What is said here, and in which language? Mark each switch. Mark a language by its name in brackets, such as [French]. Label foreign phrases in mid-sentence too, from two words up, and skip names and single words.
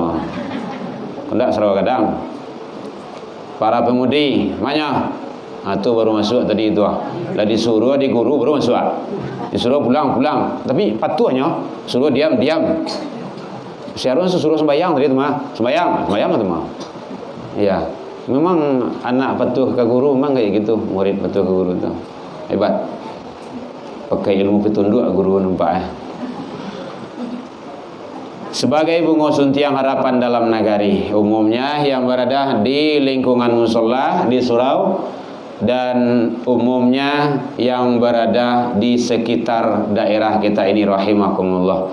[Indonesian] Ndak Sarawak kadang. Para pemudi, mana? Tu baru masuk tadi tu. Lah disuruh di guru baru masuk. Disuruh pulang. Tapi patuhnya suruh diam. Seharusnya suruh sembahyang tadi tu mah. Sembahyang tu mah. Iya. Memang anak patuh ke guru memang kayak gitu, murid patuh ke guru tu. Hebat. Pakai ilmu petunduk guru nampak. [Minangkabau] Sebagai bungo suntiang harapan dalam nagari, umumnya yang berada di lingkungan musola di surau dan umumnya yang berada di sekitar daerah kita ini rahimakumullah.